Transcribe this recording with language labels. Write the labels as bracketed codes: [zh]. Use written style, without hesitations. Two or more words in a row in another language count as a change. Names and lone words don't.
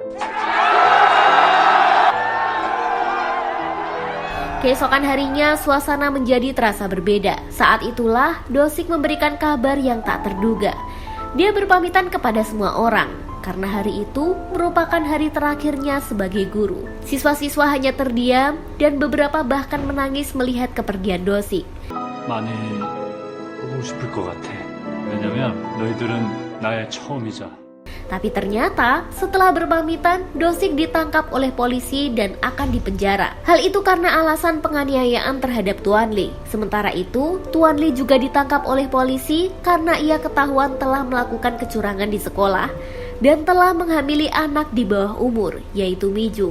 [id] Keesokan harinya, suasana menjadi terasa berbeda. Saat itulah, Dosik memberikan kabar yang tak terduga. Dia berpamitan kepada semua orang, karena hari itu merupakan hari terakhirnya sebagai guru. Siswa-siswa hanya terdiam, dan beberapa bahkan menangis melihat kepergian Dosik. [ko] 많이 보고 싶을 것 같아. 왜냐면 너희들은 나의 처음이자. [id] Tapi ternyata setelah berpamitan, Dosik ditangkap oleh polisi dan akan dipenjara. Hal itu karena alasan penganiayaan terhadap Tuan Lee. Sementara itu, Tuan Lee juga ditangkap oleh polisi karena ia ketahuan telah melakukan kecurangan di sekolah dan telah menghamili anak di bawah umur, yaitu Mijung.